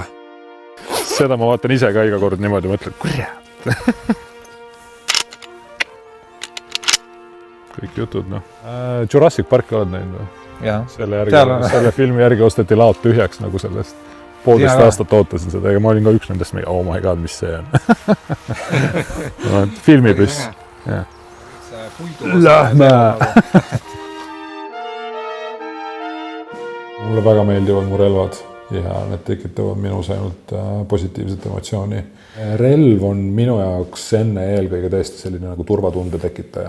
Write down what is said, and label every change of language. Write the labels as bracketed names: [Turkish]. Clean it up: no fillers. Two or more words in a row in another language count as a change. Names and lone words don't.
[Estonian] Seda ma vaatan ise ka iga kord niimoodi, mõtlen, kurjad. Kõik jutud, noh. Jurassic Parki oled näinud või? Jah. Selle filmi järgi osteti laod tühjaks nagu sellest. 1,5 aastat ootasin seda ja ma olin ka üks nendest, [English] oh my god, [Estonian] mis see on. Filmipüss. Lähme! Mulle väga meeldivad mu relvad ja need tekitavad minus ainult positiivset emotsiooni. Relv on minu jaoks enne eelkõige tõesti selline nagu turvatunde tekitaja.